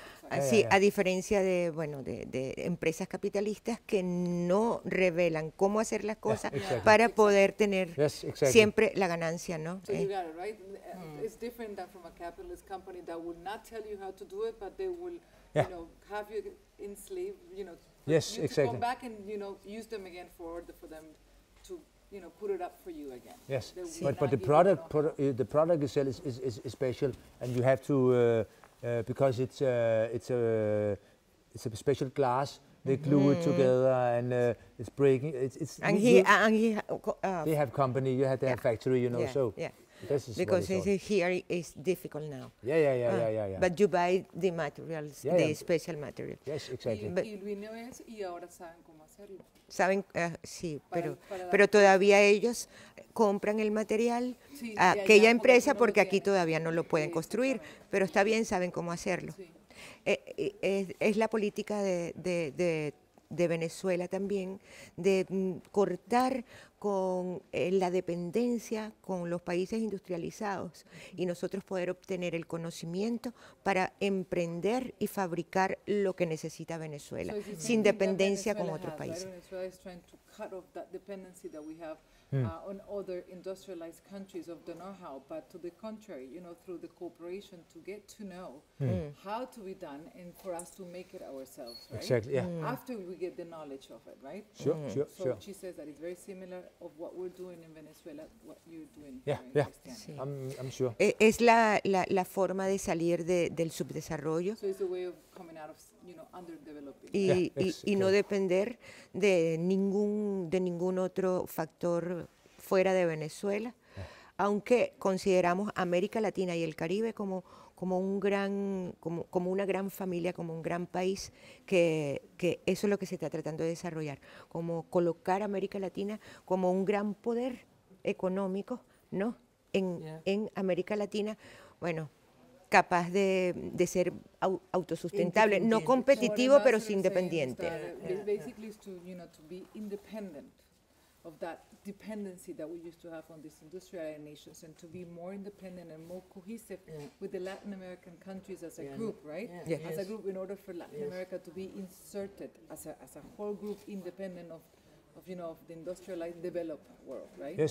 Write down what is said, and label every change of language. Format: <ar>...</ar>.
<es>Así, a diferencia de empresas capitalistas que no revelan cómo hacer las cosas para poder tener siempre la ganancia, ¿no?</es> <en>So you got it, right? It's different than from a capitalist company that will not tell you how to do it, but they will you know, have you enslaved, you know, yes, you exactly. to come back and, you know, use them again for them to, you know, put it up for you again. Yes, But the product itself is special, and you have to because it's a special glass. They glue it together, and it's breaking. They have company. You have to have factory, you know. So this is because here is difficult now. Yeah. But you buy the materials, the special material. Yes, exactly.</en> <es>Y vino eso y ahora saben cómo hacerlo. Saben, sí, pero todavía ellos compran el material a aquella empresa porque aquí todavía no lo pueden construir, pero está bien, saben cómo hacerlo. Sí. Es la política de Venezuela también, de cortar con la dependencia con los países industrializados y nosotros poder obtener el conocimiento para emprender y fabricar lo que necesita Venezuela, sin dependencia con otros países.</es> <en>Venezuela is trying to cut off that dependency that we have on other industrialized countries of the know-how, but to the contrary, you know, through the cooperation to get to know how to be done and for us to make it ourselves, right? Exactly, yeah. After we get the knowledge of it, right? Sure. She says that it's very similar of what we're doing in Venezuela, what you're doing Yeah, here yeah. in Christiania. I'm sure.</en> <es>Es la forma de salir del subdesarrollo.</es> <en>So it's a way of coming out of, you know, underdeveloping.</en> <es>Y no depender de ningún otro factor fuera de Venezuela, aunque consideramos América Latina y el Caribe como una gran familia, como un gran país, que eso es lo que se está tratando de desarrollar, como colocar a América Latina como un gran poder económico, ¿no? En América Latina, bueno, capaz de ser autosustentable, no competitivo, pero sí independiente.</es> <en>Basically, is to, you know, to be independent of that dependency that we used to have on these industrialized nations, and to be more independent and more cohesive with the Latin American countries as a group, right? As a group, in order for Latin America to be inserted as a whole group, independent of you know, of the industrialized developed world, right?</en>